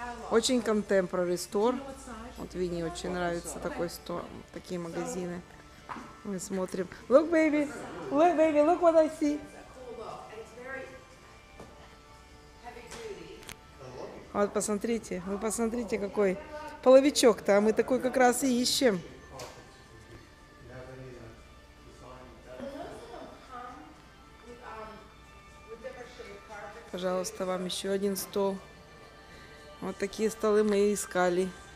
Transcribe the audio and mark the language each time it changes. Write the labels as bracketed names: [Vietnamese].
[Russian] Очень [English] contemporary store. [Russian] Вот Винни очень нравится такой стол, такие магазины. Мы смотрим. [English] Look, baby, look what I see. [Russian] Вот посмотрите, вы посмотрите, какой половичок-то, а мы такой как раз и ищем. Пожалуйста, вам еще один стол. Вот такие столы мы и искали.